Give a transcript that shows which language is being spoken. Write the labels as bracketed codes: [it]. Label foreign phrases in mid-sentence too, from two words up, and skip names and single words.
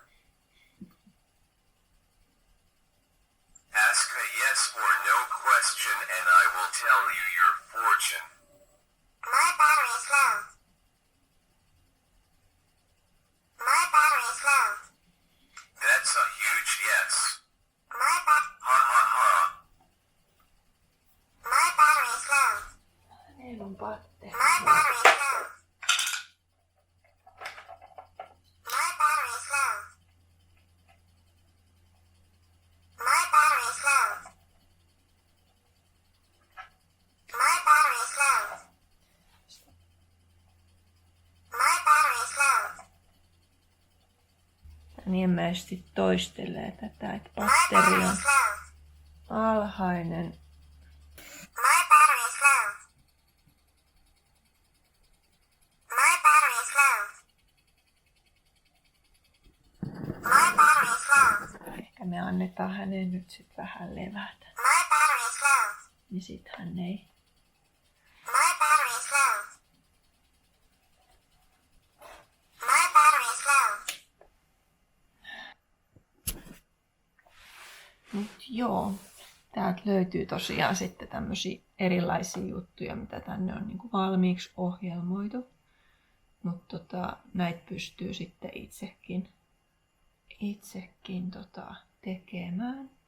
[en] Ask a yes or no question and I will tell you your fortune. My battery is low. My battery is low. That's a huge yes. Ha ha ha. My battery is low. [fi] Hänellä on batteri. [en] My battery is low. My battery is low. My battery is low. My battery is low. My battery is low. [fi] Tän ilmeisesti toistelee tätä, että [en] My [fi] batteri [en] battery [fi] on [en] is low. [fi] alhainen. [en] My battery is low. My battery is low. My battery is low. [fi] Ehkä me annetaan hänen nyt sit vähän levätä. [en] My battery is low. [fi] Niin sit hän ei. [en] My battery is low. My battery is low. [fi] Mut joo, täältä löytyy tosiaan sitten tämmöisiä erilaisia juttuja, mitä tänne on niinku valmiiksi ohjelmoitu. Mutta näitä pystyy sitten itsekin tekemään.